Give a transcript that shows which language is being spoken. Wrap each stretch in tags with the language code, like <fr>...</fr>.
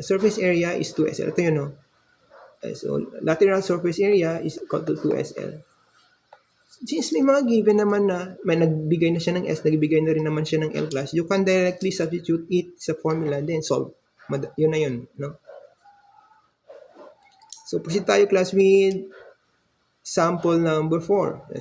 <en>Surface area is 2SL.</en> <tl>Ito yun, no?</tl> <en>So, lateral surface area is equal to 2SL. Since</en> <tl>may mga given naman na may nagbigay na siya ng S, nagbigay na rin naman siya ng L class,</tl> <en>you can directly substitute it sa formula, then solve.</en> <tl>Yun na yun, no?</tl> <en>So, proceed tayo class with sample number 4.</en>